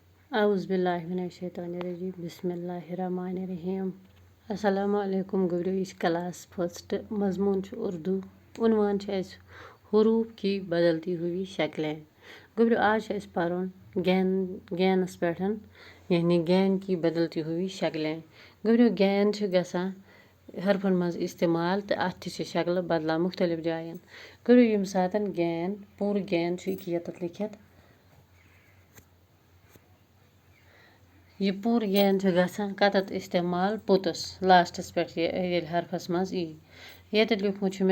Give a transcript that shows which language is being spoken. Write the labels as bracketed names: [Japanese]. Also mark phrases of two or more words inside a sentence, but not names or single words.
[Arabic] اعوذ باللہ من الشیطان الرجیم بسم اللہ الرحمن الرحیم السلام علیکم [Kashmiri] گوٚبرِو یہِ چھِ [English] class first [Kashmiri] مضموٗن چھُ اردوٗ عنوان چھِ اَسہِ [Urdu] حروٗف کی بدلتی ہوئی شکلیں [Kashmiri] گوٚبرِو آز چھِ اَسہِ پَرُن گینَس پٮ۪ٹھ یعنی [Urdu] گین کی بدلتی ہوئی شکلیں [Kashmiri] گوٚبرِو گین چھِ گژھان حرفن منٛز استعمال تہٕ اَتھ تہِ چھِ شکلہٕ بدلان مختلف جایَن گوٚبرِو ییٚمہِ ساتہٕ گین پوٗرٕ گین چھُ یہِ ییٚتٮ۪تھ لیکھِتھ یہِ پوٗرٕ گین چھُ گژھان کَتٮ۪تھ استعمال پوٚتُس لاسٹَس پٮ۪ٹھ ییٚلہِ حرفَس منٛز یی ییٚتٮ۪تھ لیوٗکھمُت چھُ مےٚ